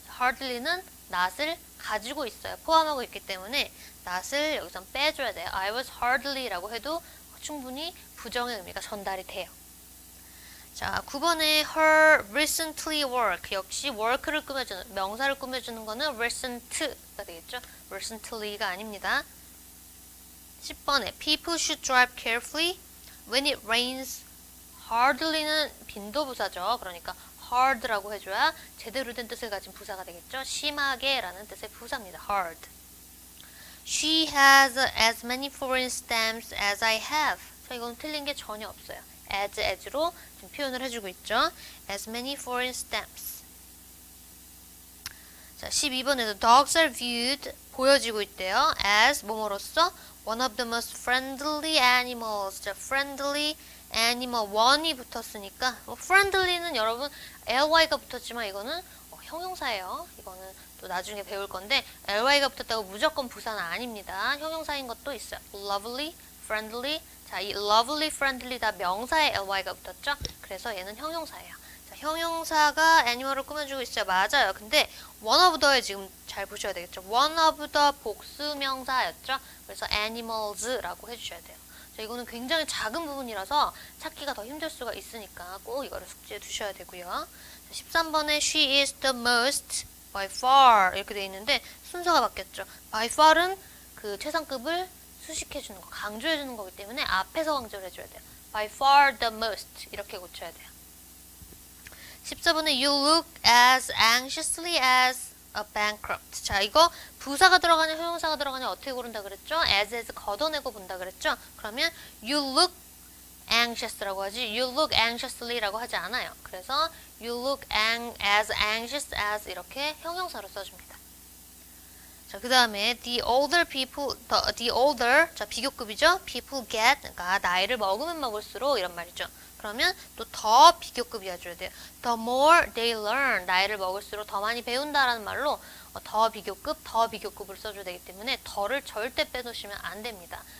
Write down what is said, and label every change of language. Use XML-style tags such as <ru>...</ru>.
<ko>hardly는 not을 가지고 있어요. 포함하고 있기 때문에 not을 여기서 빼줘야 돼요. I was hardly라고 해도 충분히 부정의 의미가 전달이 돼요. 자, 9번에 her recently work 역시 work를 꾸며주는 명사를 꾸며주는 거는 recent가 되겠죠. recently가 아닙니다.</ko> <en>10번에 people should drive carefully when it rains.</en> <ko>hardly는 빈도부사죠. 그러니까 hard라고 해줘야 제대로 된 뜻을 가진 부사가 되겠죠. 심하게 라는 뜻의 부사입니다. hard.</ko> <en>She has as many foreign stamps as I have.</en> <ko>자, 이건 틀린 게 전혀 없어요. as로 지금 표현을 해주고 있죠.</ko> <en>as many foreign stamps.</en> <ko>자, 12번에도 dogs are viewed 보여지고 있대요.</ko> <en>as</en> <ko>뭐뭐로써</ko> <en>one of the most friendly animals.</en> <ko>자, friendly animal one이 붙었으니까 friendly는 여러분 ly가 붙었지만 이거는 형용사예요. 이거는 또 나중에 배울 건데 ly가 붙었다고 무조건 부사는 아닙니다. 형용사인 것도 있어요. lovely, friendly. 자, 이 lovely, friendly 다 명사에 ly가 붙었죠. 그래서 얘는 형용사예요. 자, 형용사가 animal을 꾸며주고 있어요. 맞아요. 근데 one of the에 지금 잘 보셔야 되겠죠. one of the 복수명사였죠. 그래서 animals라고 해주셔야 돼요. 자, 이거는 굉장히 작은 부분이라서 찾기가 더 힘들 수가 있으니까 꼭 이거를 숙지해 두셔야 되고요. 13번에</ko> <en>she is the most by far</en> <ko>이렇게 돼 있는데 순서가 바뀌었죠. by far은 그 최상급을 수식해 주는 거, 강조해 주는 거기 때문에 앞에서 강조를 해줘야 돼요.</ko> <en>by far the most</en> <ko>이렇게 고쳐야 돼요. 14번에</ko> <en>you look as anxiously as a bankrupt.</en> <ko>자, 이거 부사가 들어가냐 형용사가 들어가냐 어떻게 고른다 그랬죠? as 걷어내고 본다 그랬죠? 그러면</ko> <en>you look anxious</en> <ko>라고 하지</ko> <en>you look anxiously</en> <ko>라고 하지 않아요. 그래서</ko> <en>you look as anxious as</en> <ko>이렇게 형용사로 써줍니다. 자, 그 다음에 the older people, the older, 자, 비교급이죠?</ko> <en>people get,</en> <ko>그러니까 나이를 먹으면 먹을수록 이런 말이죠. 그러면 또 더 비교급이 와줘야 돼요.</ko> <en>the more they learn,</en> <ko>나이를 먹을수록 더 많이 배운다라는 말로 더 비교급을 써줘야 되기 때문에 더를 절대 빼놓으시면 안 됩니다.</ko>